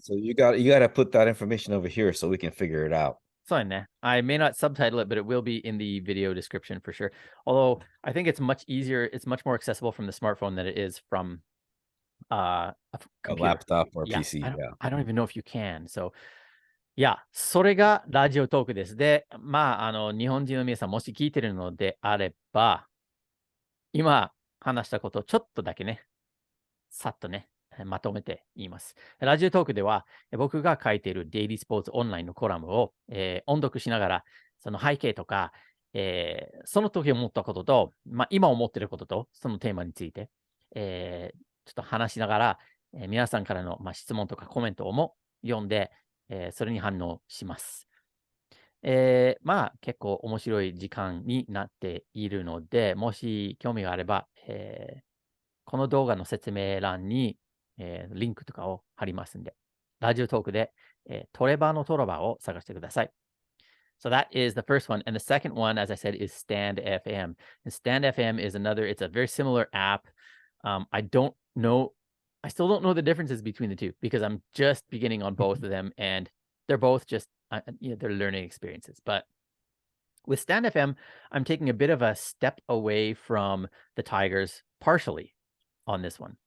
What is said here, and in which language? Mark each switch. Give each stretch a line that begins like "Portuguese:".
English: So you got to put that information over here so we can figure it out. So I may not subtitle it, but it will be in the video description for sure. Although I think it's much easier, it's much more accessible from the smartphone than it is from a A computer. laptop or Yeah, PC. Yeah. I don't even know if you can.
Japanese: So,いや、それがラジオトークです。で、日本人の皆さん、もし聞いてるのであれば、今話したことをちょっとだけね、さっとね、まとめて言います。ラジオトークでは、僕が書いているデイリースポーツオンラインのコラムを、音読しながら、その背景とか、その時思ったことと、今思っていることと、そのテーマについて、ちょっと話しながら、皆さんからの、質問とかコメントをも読んで、それに反応します。結構面白い時間になっているので、もし興味があれば、この動画の説明欄に、リンクとかを貼りますんで、ラジオトークで、トレバーのトロバーを探してください。
English: So that is the first one. And the second one, as I said, is standFM. And standFM is it's a very similar app. I don't know. I still don't know the differences between the two because I'm just beginning on both of them, and they're both just they're learning experiences. But with standFM, I'm taking a bit of a step away from the Tigers partially on this one.